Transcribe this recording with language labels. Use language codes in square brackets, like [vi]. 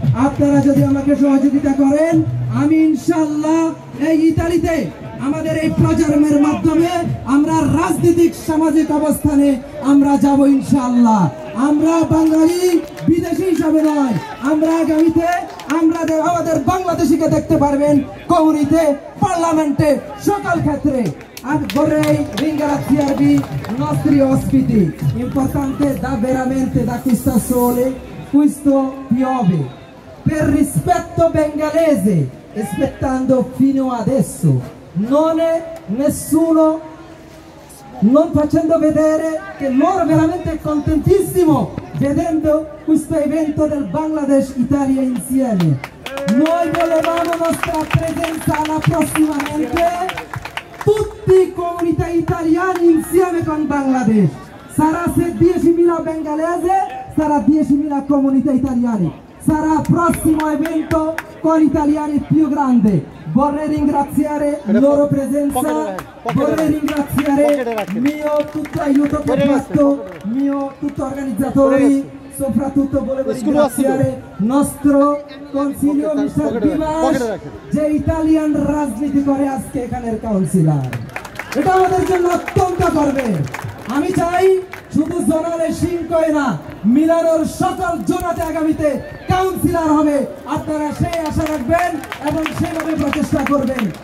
[bn] আপনারা যদি আমাকে সহযোগিতা করেন, আমি ইনশাআল্লাহ এই ইতালিতে আমাদের এই প্রচারের মাধ্যমে আমরা রাজনৈতিক সামাজিক অবস্থানে আমরা যাব ইনশাআল্লাহ। আমরা বাঙালি বিদেশি হিসাবে নয়, আমরা আগামীতে আমরা আমাদের বাংলাদেশিকে দেখতে পারবেন কমিউনিতে, পার্লামেন্টে, সকল ক্ষেত্রে। [it] Vorrei ringraziarvi i nostri ospiti, importante da veramente da questa sole, questo piove, per rispetto bengalese, aspettando fino adesso, non è nessuno, non facendo vedere che loro veramente è contentissimo vedendo questo evento del Bangladesh Italia insieme. Noi volevamo nostra presenza la prossimamente, tutti comunità italiani insieme con Bangladesh. Sarà se 10.000 bengalese, sarà 10.000 comunità italiane. Sarà il prossimo evento con italiani più grande. Vorrei ringraziare la loro presenza, vorrei ringraziare mio tutto aiuto che ho fatto, mio tutto organizzatori, soprattutto volevo ringraziare nostro consiglio Mr. [bn] Divash যে Italian রাজনীতি করে আজকে এখানের councillor. এটা আমাদের জন্য অত্যন্ত গর্বের। আমি চাই শুধু জোনালে সিংকই না, মিলানোর সকল জোনাতে আগামীতে কাউন্সিলর হবে। আপনারা সেই আশা রাখবেন এবং সেইভাবে প্রচেষ্টা করবেন।